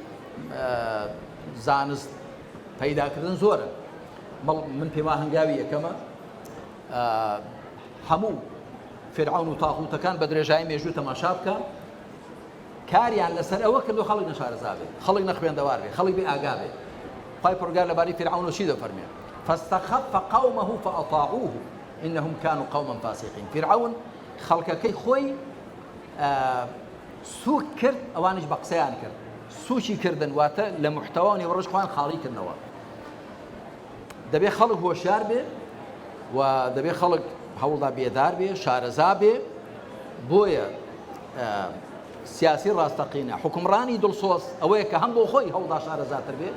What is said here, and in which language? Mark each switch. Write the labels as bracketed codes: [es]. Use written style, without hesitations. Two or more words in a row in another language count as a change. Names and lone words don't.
[ckb] زانست پەیداکردن زۆرن من پێم وایە هەنگاوی یەکەمە هەموو فرعون و تاغوتەکان بە درێژایی مێژوو تەماشا بکە کاریان لەسەر ئەوە کردو خەڵک نەشارەزا بێت خەڵک نەخوێندەوار بێت خەڵک بێ ئاگا بێت خوای پەروەردگار لەبارەی فرعون چی دەفەرمێ [ar] فاستخف قومه فأطاعوه إنهم كانوا قوما فاسقين [ckb] فرعون خەڵکەکەی خۆی سوک کرد ئەوانش بە قسەیان کرد سوچی کردن واتە لە محتەوا و نێوەڕۆژ خۆیان خاڵی کردنەوە دەبێت خەڵک هۆشیار بێ و دەبێت خەڵک هەوڵدا بێدار بێ شارەزا بێ بۆیە سیاسی ڕاستەقینە حکومڕانی دڵسۆز ئەوەیە کە هەم بۆ خۆی هەوڵدا شارەزاتر بێ